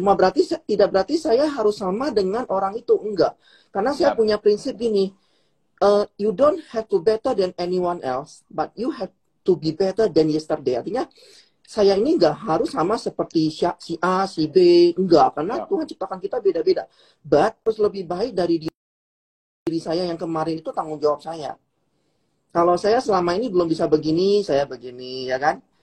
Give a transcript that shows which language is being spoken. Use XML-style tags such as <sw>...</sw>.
<id>Cuma tidak berarti saya harus sama dengan orang itu, enggak. Karena saya punya prinsip gini,</id> <en>you don't have to better than anyone else, but you have to be better than yesterday.</en> <id>Artinya, saya ini nggak harus sama seperti si A, si B, enggak. Karena Tuhan ciptakan kita beda-beda. But harus lebih baik dari diri saya yang kemarin, itu tanggung jawab saya. Kalau saya selama ini belum bisa begini, saya begini, ya kan?</id>